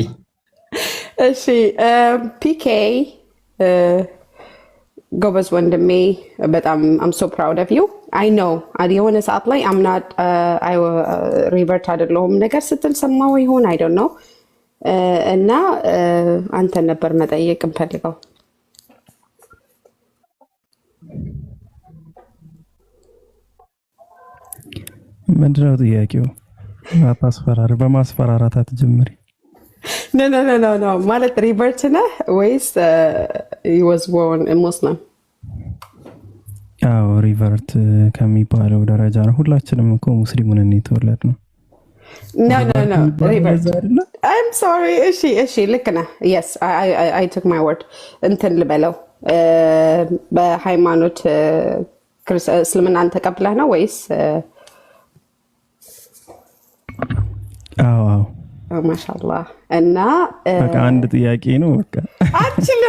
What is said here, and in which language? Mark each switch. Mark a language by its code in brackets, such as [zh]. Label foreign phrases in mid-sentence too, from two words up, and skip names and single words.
[am] እሺ ፒኬ ጎበዝ ወንድሜ፣ በጣም [en] I'm so proud of you። I know [am] የሆነ ሰዓት ላይ አምናት ሪቨርት አይደለሁም ነገር ስትል ሰማሁ ይሆን [en] I don't know። [am] እና አንተን ነበር መጠየቅ እንፈልገው። ምንድነው ጥያቄው? በማስፈራራት አትጀምሪ። ኖ ማለት ሪቨርት ነህ ወይስ [en] he was born a Muslim? [am] አዎ ሪቨርት ከሚባለው ደረጃ ነው። ሁላችንም እኮ ሙስሊም ነን የተወለድነው። [en] No, revert I'm sorry። [am] እሺ ልክ ነህ። [en] yes I took my word። [am] እንትን ልበለው በሃይማኖት እስልምናን ተቀብለህ ነው ወይስ? አዎ ማሻአላህ። እና በቃ አንድ ጥያቄ ነው በቃ አችልም